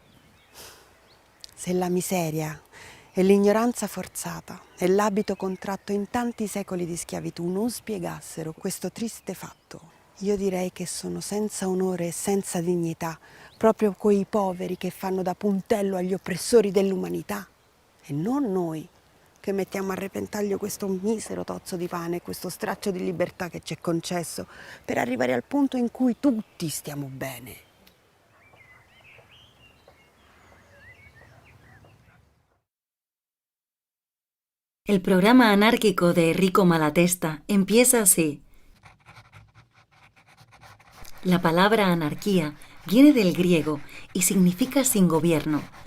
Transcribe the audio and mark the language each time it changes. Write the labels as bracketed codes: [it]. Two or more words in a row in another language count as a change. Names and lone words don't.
[it] Se la miseria e l'ignoranza forzata e l'abito contratto in tanti secoli di schiavitù non spiegassero questo triste fatto, io direi che sono senza onore e senza dignità proprio quei poveri che fanno da puntello agli oppressori dell'umanità e non noi che mettiamo a repentaglio questo misero tozzo di pane e questo straccio di libertà che ci è concesso per arrivare al punto in cui tutti stiamo bene. [es] El programa anárquico de Enrico Malatesta empieza así. La palabra anarquía viene del griego y significa sin gobierno.